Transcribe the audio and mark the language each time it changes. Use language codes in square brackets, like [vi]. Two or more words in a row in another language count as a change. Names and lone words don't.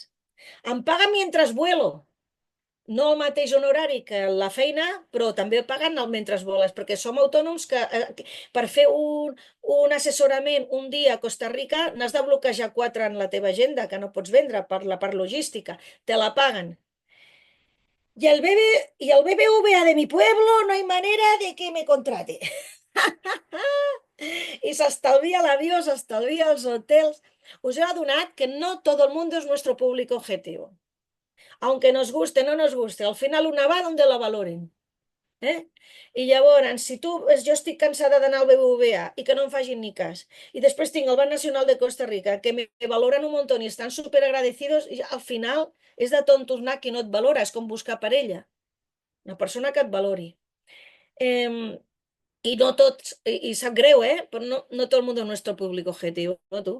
[ca] Em paguen mentre vuelo. No el mateix honorari que la feina, però també pagant el mentre voles, perquè som autònoms que per fer un assessorament un dia a Costa Rica n'has de bloquejar 4 en la teva agenda, que no pots vendre per la part logística. Te la paguen. [es] Y el BBVA de mi pueblo no hay manera de que me contrate. [ca] I s'estalvia l'avió, s'estalvia els hotels. Us he adonat que [es] no todo el mundo es nuestro público objetivo. Aunque nos guste, no nos guste, al final una va donde la valoren. [ca] I llavors, si jo estic cansada d'anar al BBVA i que no em facin ni cas, i després tinc el Banc Nacional de Costa Rica, que me valoren un munt i estan superagradecidos, i al final és de tontos anar qui no et valora, és com buscar parella. Una persona que et valori. I no tots, i sap greu, però no tot el món és nuestro públic objectiu, no tu?